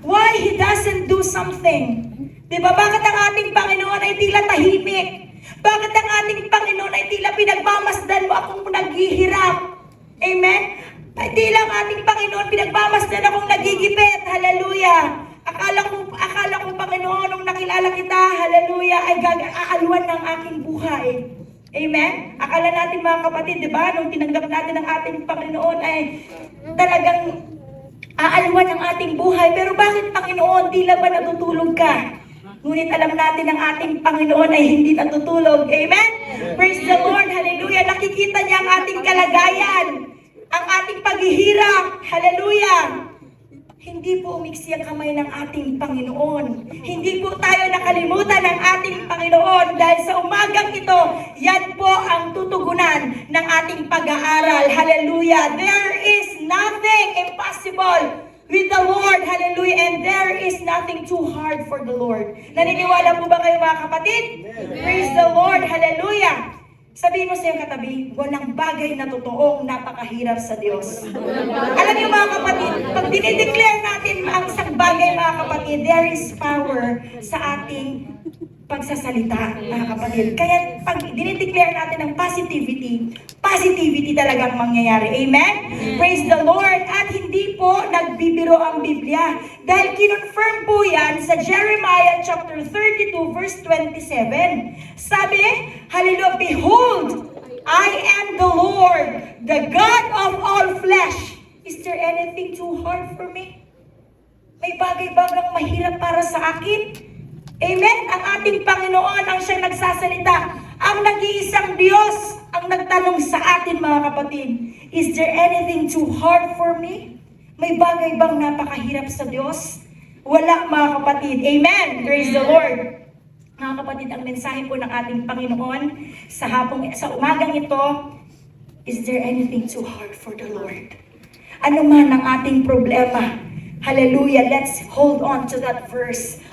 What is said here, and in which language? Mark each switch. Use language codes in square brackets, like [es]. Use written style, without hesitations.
[en] Why He doesn't do something? [tl] Diba? Bakit ang ating Panginoon ay tila tahimik? Bakit ang ating Panginoon ay tila pinagmamasdan mo akong naghihirap? Amen? Ay tila ang ating Panginoon pinagmamasdan akong nagigipit. Hallelujah. Akala ko, Panginoon, nung nakilala kita, hallelujah, ay aalwan ng aking buhay. Amen? Akala natin, mga kapatid, di ba, nung tinanggap natin ang ating Panginoon, ay talagang aalwan ng ating buhay. Pero bakit, Panginoon, tila ba natutulog ka? Ngunit alam natin ang ating Panginoon ay hindi natutulog. Amen? [en] Praise the Lord, [tl] hallelujah. Nakikita niya ang ating kalagayan, ang ating paghihirap, hallelujah. Hindi po umiksi ang kamay ng ating Panginoon. Hindi po tayo nakalimutan ng ating Panginoon dahil sa umagang ito, yan po ang tutugunan ng ating pag-aaral. Hallelujah! [en] There is nothing impossible with the Lord. Hallelujah! And there is nothing too hard for the Lord. [tl] Naniniwala po ba kayo, mga kapatid? [en] Amen. Praise the Lord. Hallelujah! [tl] Sabihin mo sa iyong katabi, walang bagay na totoong napakahirap sa Diyos. Alam niyo mga kapatid, pag dinideclare natin ang isang bagay mga kapatid, [en] there is power [tl] sa ating pagsasalita, mga kapatid. Kaya pag dinideclare natin ang positivity talagang mangyayari. Amen? [en] Praise the Lord. [tl] At hindi po nagbibiro ang Biblia. Dahil kinonfirm po yan sa Jeremiah chapter 32 verse 27. [en] Sabi, hallelujah, behold, I am the Lord, the God of all flesh. Is there anything too hard for me? [tl] May bagay-bagang mahirap para sa akin? Amen? Ang ating Panginoon ang siyang nagsasalita. Ang nag-iisang Diyos ang nagtanong sa atin mga kapatid. [en] Is there anything too hard for me? [tl] May bagay bang napakahirap sa Diyos? Wala mga kapatid. Amen? Praise the Lord. Mga kapatid, ang mensahe po ng ating Panginoon sa umagang ito, [en] is there anything too hard for the Lord? [tl] Ano man ang ating problema, [en] hallelujah, let's hold on to that verse.